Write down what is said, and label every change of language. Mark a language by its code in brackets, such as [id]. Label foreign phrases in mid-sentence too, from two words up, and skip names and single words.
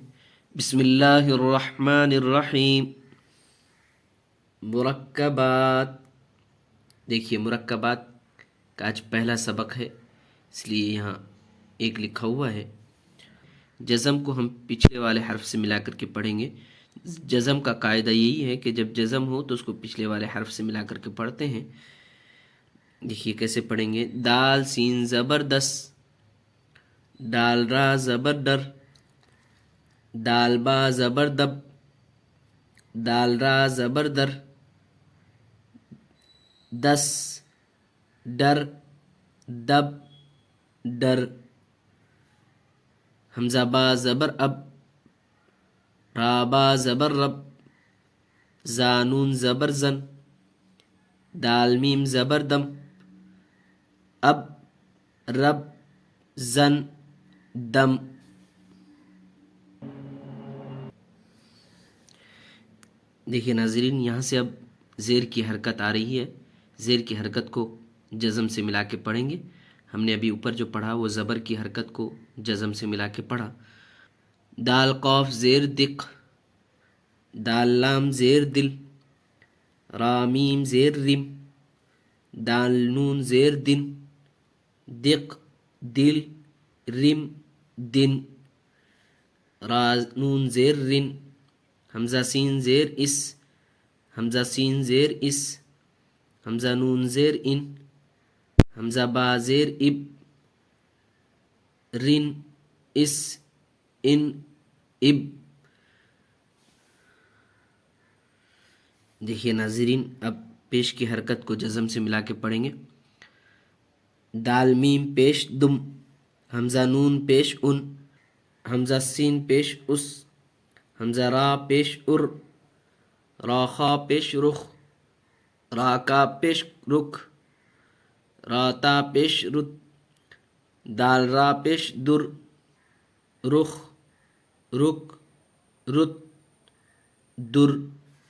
[ur] بسم اللہ الرحمن الرحیم۔ مرکبات، دیکھیے مرکبات کا آج پہلا سبق ہے، اس لیے یہاں 1 لکھا ہوا ہے۔ جزم کو ہم پچھلے والے حرف سے ملا کر کے پڑھیں گے۔ جزم کا قاعدہ یہی ہے کہ جب جزم ہو تو اس کو پچھلے والے حرف سے ملا کر کے پڑھتے ہیں۔ دیکھیے کیسے پڑھیں گے۔ دال سین زبردست، دال را زبر در، دال با زبر دب، دال را زبر در، دس، ڈر، دب، ڈر، حمزہ با زبر اب، را با زبر رب، زانون زبر زن، دال میم زبر دم، اب، رب، زن، دم۔ دیکھیے ناظرین، یہاں سے اب زیر کی حرکت آ رہی ہے۔ زیر کی حرکت کو جزم سے ملا کے پڑھیں گے۔ ہم نے ابھی اوپر جو پڑھا وہ زبر کی حرکت کو جزم سے ملا کے پڑھا۔ دال قاف زیر دق، دال لام زیر دل، را میم زیر رم، دال نون زیر دن، دق، دل، رم، دن، را نون زیر رن، حمزہ سین زیر اس، حمزہ سین زیر اس، حمزہ نون زیر ان، حمزہ با زیر اب، رن، اس، ان، اب۔ دیکھیے ناظرین، اب پیش کی حرکت کو جزم سے ملا کے پڑھیں گے۔ دال میم پیش دم، حمزہ نون پیش ان، حمزہ سین پیش اس، حمزہ را پیش ار، را خا پیش رخ، را کا پیش رخ، را تا پیش رت، دال را پیش در، رخ، رک، رت، در،